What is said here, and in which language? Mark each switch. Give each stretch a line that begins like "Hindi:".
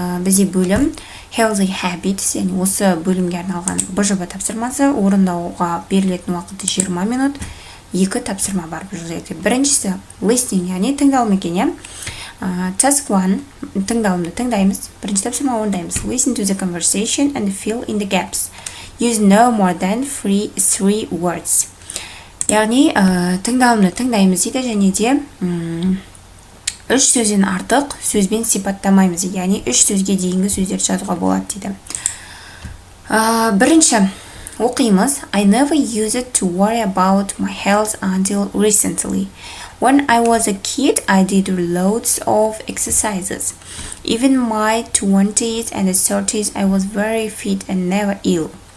Kazakh: Бізде бөлім Healthy Habits, яғни осы бөлімге арналған БЖБ тапсырмасы. Орындауға берілетін уақыты 20 минут. 2 тапсырма бар бұл жерде. Біріншісі listening, яғни тыңдалым екен. Task 1, тыңдалымды тыңдаймыз. Бірінші тапсырма орындаймыз.
English: Listen to the conversation and fill in the gaps. Use no more than 3 words.
Kazakh: Яғни тыңдалымды тыңдаймыз дейді, және де 3 сөзден артық сөзбен сипаттамаймыз. Яғни 3 сөзге дейінгі сөздер жазуға болады дейді. Бірінші оқимыз.
English: I never used to worry about my health until recently. When I was a kid, I did loads of exercises. Even my 20s and 30s, I was very fit and never ill.